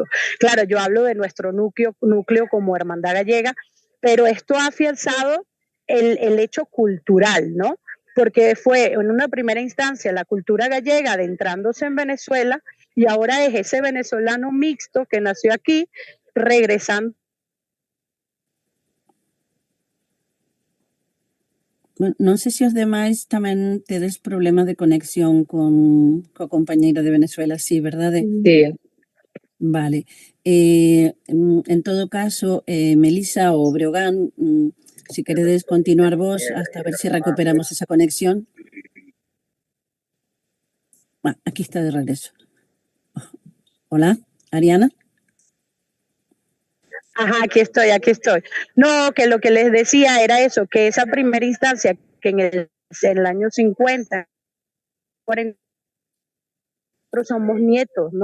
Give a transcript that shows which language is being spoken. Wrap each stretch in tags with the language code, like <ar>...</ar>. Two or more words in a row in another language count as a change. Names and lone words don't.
<es>Claro, yo hablo de nuestro núcleo como Hermandad Gallega, pero esto ha afianzado el hecho cultural, ¿no? porque fue en una primera instancia la cultura gallega adentrándose en Venezuela y ahora es ese venezolano mixto que nació aquí regresando. Bueno,</es> <gl>non sei se os demais tamén tedes problemas de conexión co compañeiro de Venezuela, sí, verdade? Sí. Vale. En todo caso, Melisa ou Breogán, si queredes continuar vos hasta ver se recuperamos esa conexión.</gl> <es>Aquí está de regreso. Hola, Ariana. Ajá, aquí estoy. No, que lo que les decía era eso, que esa primera instancia que en el año 50, 40, nosotros somos nietos, ¿no?</es>